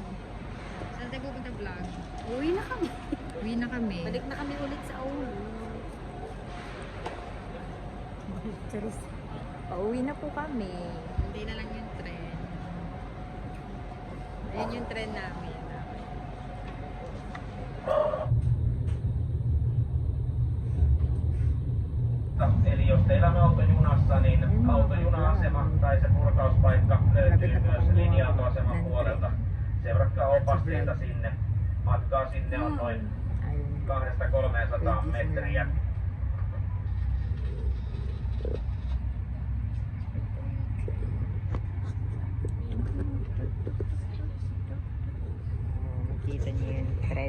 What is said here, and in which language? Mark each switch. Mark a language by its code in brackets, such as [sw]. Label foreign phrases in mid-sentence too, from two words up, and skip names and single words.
[tl] Saan tayo pupunta vlog? Uwi na kami. Uwi na kami. Balik na kami ulit sa ulo. Charis. Pauwi na po kami. Hindi na lang yung tren. Ayan yung tren namin. [fi] Eli jos teillä on auto junassa, niin autojuna-asema tai se purkauspaikka löytyy myös linja-autoaseman puolelta. Seuratkaa opasteita sinne. Matkaa sinne on noin [tl] Ayun. [fi] 200-300 metriä. [tl] Makita niyo yung tren.